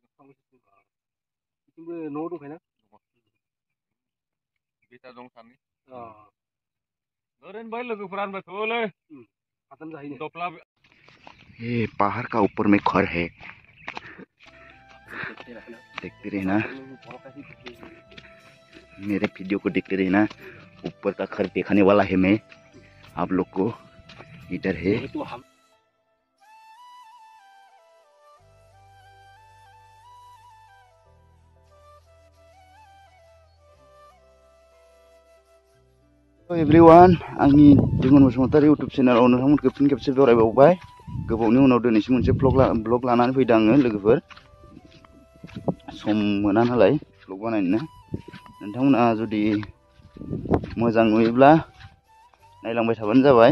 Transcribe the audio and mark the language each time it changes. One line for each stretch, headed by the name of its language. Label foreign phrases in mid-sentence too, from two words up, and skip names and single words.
Bodo: इथिंबो न'आव दंखायोना? बेटा दं सानै। अ ओरैनो भाई लोगोफोरा होनबाय थोलै हादाम जाहैनो। दफ्ला
Hindi: ये पहाड़ का ऊपर में घर है, देखते रहना मेरे वीडियो को, देखते रहना। ऊपर का घर दिखाने वाला है मैं आप लोग को। इधर है एवरीवन,
Bodo: आंनि दिगन बसुमतारी यूट्यूब चेनेलाव नोंथांमोनखौ फिन खेबसे बरायबावबाय। गोबावनि उनाव दिनैसिम मोनसे ब्लग लानानै फैदों आङो लोगोफोर। सम मोना नालाय ब्लग बानायनो। नोंथांमोना जुदि मोजां नुयोब्ला नायलांबाय थाबानो जाबाय।